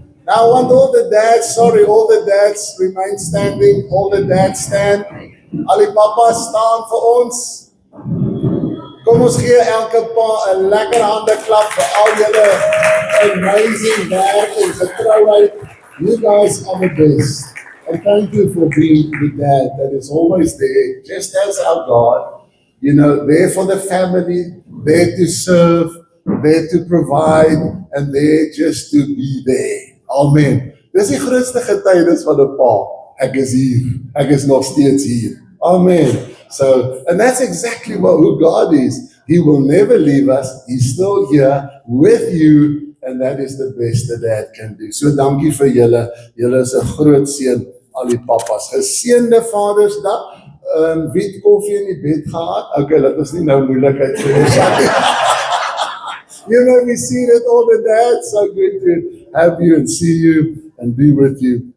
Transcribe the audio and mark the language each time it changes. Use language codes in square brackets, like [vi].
[en] Now I want all the dads remain standing. All the dads stand. [af] Al die papas staan vir ons. Kom ons gee elke pa 'n lekker hande klap vir al julle amazing werk en getrouheid. [en] You guys are the best. And thank you for being the dad that is always there, just as our God, there for the family, there to serve, there to provide, and there just to be there. Amen. [af] Dis die grootste getuienis van 'n pa. Ek is hier. Ek is nog steeds hier. Amen. [en] So, and that's exactly who God is. He will never leave us. He's still here with you. And that is the best that dad can do. [af] So dankie vir julle. Julle is 'n groot seën, al die papas. Geseënde Vadersdag. Wie het koffie in die bed gehad? Okay, laat ons nie nou moeilikheid vir ons hê. [en] We see that all the dads. So good to have you and see you and be with you.